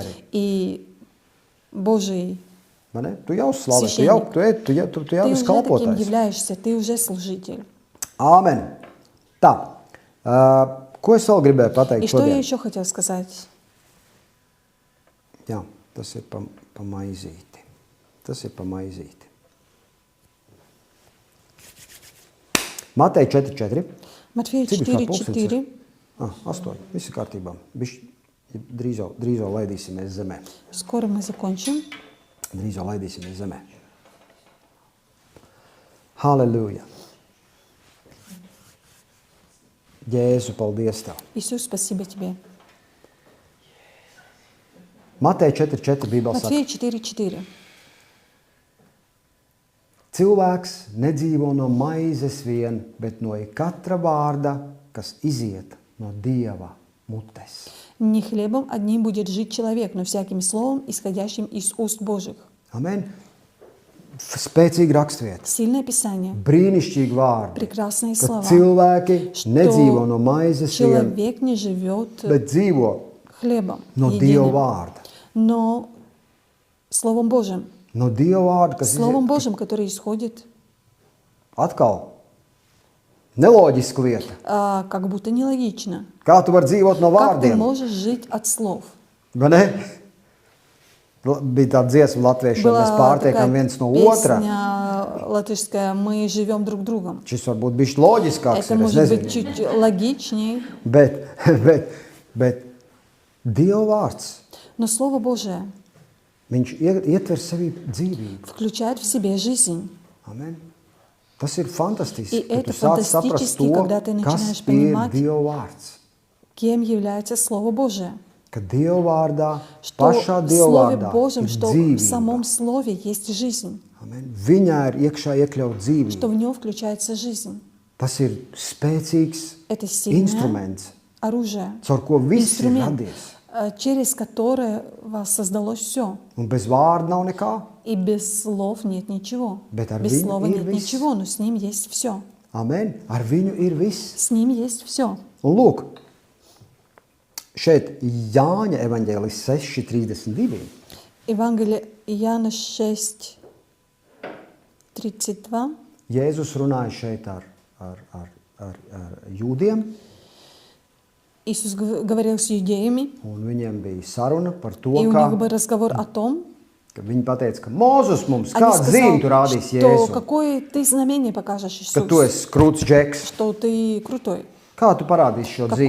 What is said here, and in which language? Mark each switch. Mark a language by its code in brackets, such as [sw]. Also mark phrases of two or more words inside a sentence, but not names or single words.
[ru] и Божий. [lv] Vai ne? Tu jau slavē, [ru] Священник. [lv] tu jau [ru] Ты [lv] esi [ru] уже таким [lv] kalpotājs. [ru] являешься, ты уже служитель. [lv] Āmen. Tā, ko es vēl gribēju pateikt [ru] И что я [lv] šodien? [ru] еще хотел сказать? [lv] Jā, tas ir pa maizīti. Tas ir pa maizīti. Mateja 4.4. [ru] Матфея [lv] Cik ir tā [ru] 4:4. [lv] 8. Viss ir kārtībā. Drīz jau laidīsimies zemē. [ru] Скоро мы закончим. [lv] Drīz jau laidīsimies zemē. Halleluja. Jēzu, paldies Tev. [ru] Иисус, спасибо Тебе. [lv] Mateja 4.4 Bībelē saka, [ru] Матфея 4:4. [lv] cilvēks nedzīvo no maizes vien, bet no katra vārda, kas iziet no Dieva mutes. [ru] Не хлебом одним будет жить человек, но всяким словом, исходящим из уст Божьих. [lv] Amen. Spēcīgi rakstvieta, [ru] Сильное Писание, [lv] brīnišķīgi vārdi, [ru] прекрасные [lv] ka [ru] слова. [lv] cilvēki [ru] Что [lv] nedzīvo no maizes vien, [ru] человек не живет [lv] bet dzīvo [ru] хлебом [lv] no Dieva [ru] единым, [lv] vārda. [ru] но Словом Божьим. [lv] No Dieva vārda, kas [ru] Словом [lv] iziet. [ru] Божьим, который исходит [lv] Atkal neloģiska lieta. [ru] как будто нелогично. [lv] Kā tu vari dzīvot no [ru] Как ты [lv] vārdiem? [ru] можешь жить от слов? [lv] Vai ne? Bija tāda dziesma latviešiem, mēs [ru] Была [lv] pārtiekam viens no otra. [ru] песня латышская «Мы живем друг другом». [lv] Šis varbūt bišķi loģiskāks [ru] Это [lv] ir, es [ru] может быть [lv] nezinu. [ru] чуть логичнее, [lv] Bet Dieva vārds, [ru] но Слово Божие [lv] viņš ietver sevi dzīvību. [ru] включает в себе жизнь. [lv] Amen. Tas ir fantastiski, [ru] И [lv] ka tu [ru] это [lv] sāc saprast [ru] фантастически, [lv] to, [ru] когда ты [lv] kas [ru] начинаешь [lv] ir [ru] понимать, [lv] Dieva vārds. [ru] Кем является Слово Божие? [lv] Ka Dieva vārdā, [ru] Что [lv] pašā [ru] в [lv] Dieva [ru] Слове [lv] vārdā [ru] Божьем, [lv] ir [ru] что в [lv] dzīvība. [ru] самом Слове есть жизнь, [lv] Amen. Viņā ir iekšā iekļaut [ru] что [lv] dzīvību. [ru] в нем включается жизнь. [lv] Tas ir spēcīgs [ru] Это сильное [lv] instruments, [ru] оружие, [lv] caur ko viss ir [ru] инструмент, [lv] radies. [ru] через которое вас создалось все. [lv] Un bez vārda nav nekā. [ru] И без слов нет ничего. [lv] Bet ar [ru] Без [lv] viņu [ru] слова [lv] ir [ru] нет [lv] viss. [ru] ничего, но с ним есть все. [lv] Amen. Ar viņu ir viss. [ru] С ним есть все. [lv] Un lūk, šeit Jāņa evaņģēlis 6.32. [ru] Евангелие Иоанна 6:32. [lv] Jēzus runāja šeit ar jūdiem, [ru] Иисус говорил с иудеями, [lv] un viņiem bija saruna par to, [ru] и у [lv] ka, [ru] них был разговор о том, [lv] ka viņi pateica, ka Mozus mums [ru] они [lv] kādu zīmi tu [ru] сказали, [lv] rādīs [ru] что [lv] Jēzu, [ru] какое ты знамение покажешь, [lv] ka tu [ru] Иисус, [lv] esi krūts džeks. [ru] что ты крутой. [lv] Kā tu parādīsi šo zīmi?